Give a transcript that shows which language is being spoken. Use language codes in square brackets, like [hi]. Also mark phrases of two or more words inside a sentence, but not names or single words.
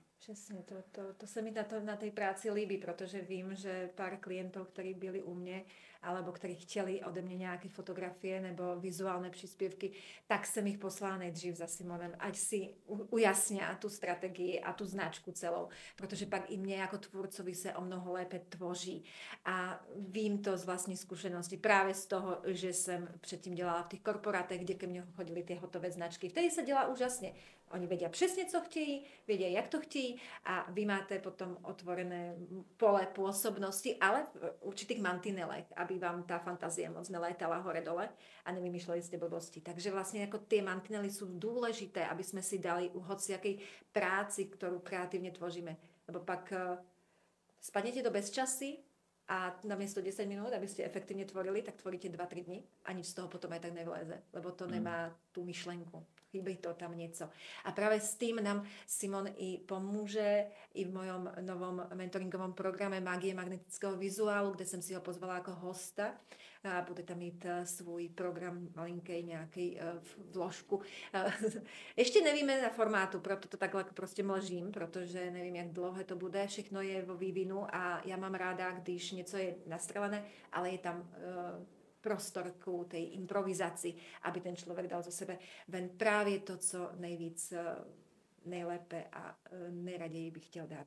[cs] Přesně, to se mi na té práci líbí, protože vím, že pár klientů, kteří byli u mě, alebo kteří chtěli ode mě nějaké fotografie nebo vizuální příspěvky, tak jsem jich poslala nejdřív za Simonem, ať si ujasně a tu strategii a tu značku celou, protože pak i mě jako tvůrcovi se o mnoho lépe tvoří. A vím to z vlastní zkušenosti, právě z toho, že jsem předtím dělala v těch korporátech, kde ke mně chodily ty hotové značky. [sk] Vtedy se dělá úžasně. Oni vedia přesně, [cs] co chtějí, [sk] vedia, [cs] jak to chtějí [sk] a vy máte potom otvorené pole pôsobnosti, ale v určitých mantinelech, aby vám tá fantázia moc nelétala hore-dole a nevymýšľali ste blbosti. Takže vlastne ako tie mantinely sú dôležité, aby sme si dali u hociakej práci, ktorú kreatívne tvoříme. Lebo pak spadnete do bezčasy a namiesto 10 minút, aby ste efektívne tvorili, tak tvoríte 2-3 dny a nič z toho potom aj tak nevyleze, lebo to nemá tú myšlenku. Chýba to tam niečo. A práve s tým nám Simon i pomôže i v mojom novom mentoringovom programe Mágie magnetického vizuálu, kde som si ho pozvala ako hosta. [cs] A bude tam mít svůj program malinkej nějaký vložku. Ještě nevíme na formátu, proto to takhle prostě mlžím, protože nevím, jak dlouhé to bude. Všechno je vo vývinu a já mám ráda, když něco je nastrelené, ale je tam prostor k tej improvizaci, aby ten člověk dal zo sebe ven právě to, co nejvíc, nejlépe a nejraději bych chtěl dát.